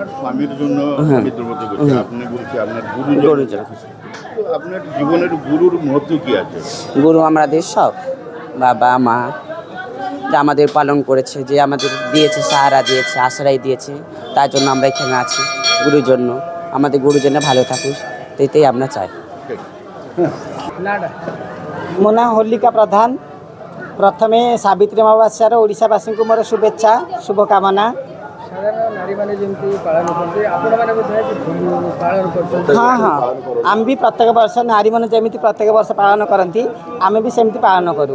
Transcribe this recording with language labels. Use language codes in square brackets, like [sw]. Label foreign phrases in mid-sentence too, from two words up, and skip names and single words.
[bn] স্বামীর জন্য সাবিত্রী ব্রত করছে, আপনি বলছে আপনার গুরুজন, আপনার জীবনের গুরুর মহত্ব কি আছে? গুরু আমাদের সব, বাবা মা যা আমাদের পালন করেছে, যে আমাদের দিয়েছে সাহারা দিয়েছে আশ্রয় দিয়েছে, তার জন্য আমরা এখানে আছি। গুরুর জন্য আমাদের গুরুজনে ভালো থাকুক এটাই আমরা চাই। [or] ମୋ ନାଁ ହୋଲିକା ପ୍ରଧାନ। ପ୍ରଥମେ ସାବିତ୍ରୀ ଅମାବାସ୍ୟାର ଓଡ଼ିଶାବାସୀଙ୍କୁ ମୋର ଶୁଭେଚ୍ଛା ଶୁଭକାମନା। ହଁ ହଁ, ଆମେ ବି ପ୍ରତ୍ୟେକ ବର୍ଷ ନାରୀମାନେ ଯେମିତି ପ୍ରତ୍ୟେକ ବର୍ଷ ପାଳନ କରନ୍ତି ଆମେ ବି ସେମିତି ପାଳନ କରୁ।